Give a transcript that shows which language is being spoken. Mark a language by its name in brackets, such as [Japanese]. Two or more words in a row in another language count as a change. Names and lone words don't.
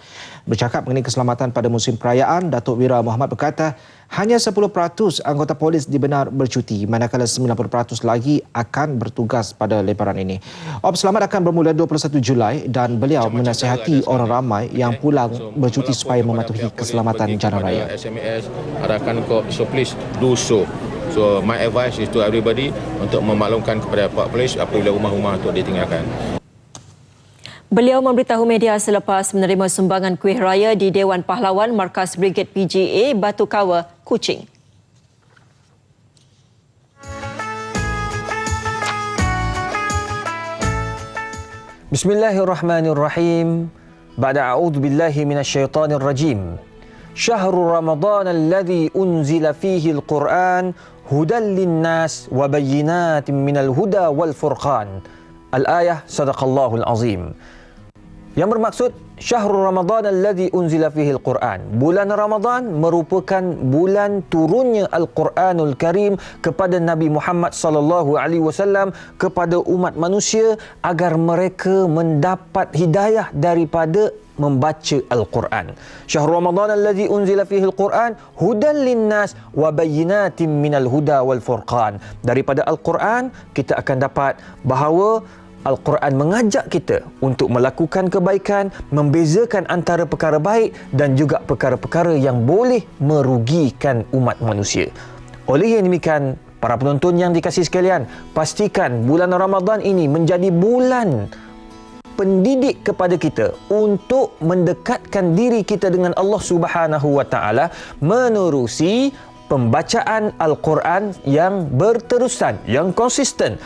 [Malay] Bercakap mengenai keselamatan pada musim perayaan, Datuk Wira Muhammad berkata hanya 10% anggota polis dibenar bercuti, manakala 90% lagi akan bertugas pada lebaran ini. Ops selamat akan bermula 21 Julai dan beliau menasihati orang ramai yang pulang bercuti supaya mematuhi keselamatan jalan raya. SMS arahkan kok, [English] so please do so. So my advice is to everybody [Malay] untuk memaklumkan kepada Pak Polis apabila rumah-rumah untuk ditinggalkan. Beliau memberitahu media selepas menerima sumbangan kuih raya di Dewan Pahlawan Markas Brigade PGA Batu Kawa, Kuching. [Arabic] Bismillahirrahmanirrahim. بعد أعوذ بالله من الشيطان الرجيم. شهر رمضان الذي أنزل فيه القرآن هدى للناس وبينات من الهدى والفرقان. الآية صدق الله العظيم. [Malay] Yang bermaksud [Arabic] شهر رمضان الذي أنزل فيه القرآن. [Malay] Bulan Ramadan merupakan bulan turunnya [Arabic] القرآن الكريم [Malay] kepada Nabi Muhammad [Arabic] صلى الله عليه وسلم [Malay] kepada umat manusia agar mereka mendapat hidayah daripada membaca Al-Quran. [Arabic] شهر رمضان الذي أنزل فيه القرآن هدى للناس وبينات من الهدى والفرقان. [Malay] Daripada Al-Quran kita akan dapat bahawa Al-Quran mengajak kita untuk melakukan kebaikan, membezakan antara perkara baik dan juga perkara-perkara yang boleh merugikan umat manusia. Oleh yang demikian, para penonton yang dikasihi sekalian, pastikan bulan Ramadan ini menjadi bulan pendidik kepada kita untuk mendekatkan diri kita dengan [Arabic] الله سبحانه وتعالى [Malay] menerusi pembacaan Al-Quran yang berterusan, yang konsisten.